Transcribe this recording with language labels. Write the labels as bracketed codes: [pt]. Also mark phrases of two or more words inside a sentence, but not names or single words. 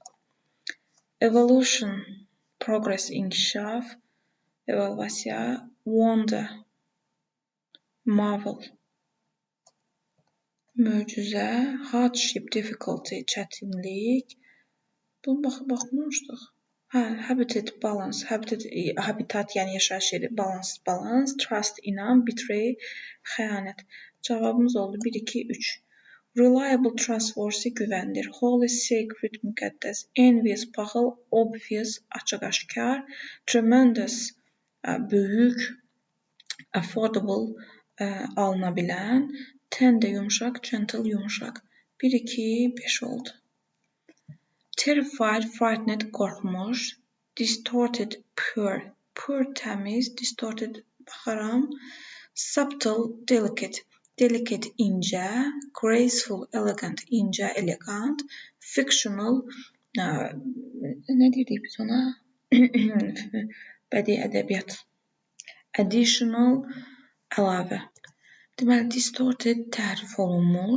[en] Evolution, progress, [az] inkişaf, evolvasiya, [en] wonder, marvel, möcüzə, hardship, difficulty, çətinlik. [az] Bunu baxmamışdıq. [en] Habitat, balance, habitat, [az] yəni yaşayış yeri, [en] balance, trust, [az] inam, betray, xəyanət. Cavabımız oldu 1, 2, 3. [en] Reliable, trustworthy, güvəndir. Holy, sacred, [az] müqəddəs. Envious, paxıl, obvious, açıq-aşkar. Tremendous, böyük. Affordable, alına bilən. Tender, yumşaq. Gentle, yumşaq. 1, 2, 5 oldu. [en] Terrified, frightened, qorxmuş. Distorted, poor. Poor, təmiz. Distorted, baxaram. Subtle, delicate. Delicate, [az] incə. [en] Graceful, elegant, incə, elegant. [az] Fictional, nə deyirdik biz ona? Bədii ədəbiyyat. Additional, əlavə. Deməli, distorted, təhrif olunmuş.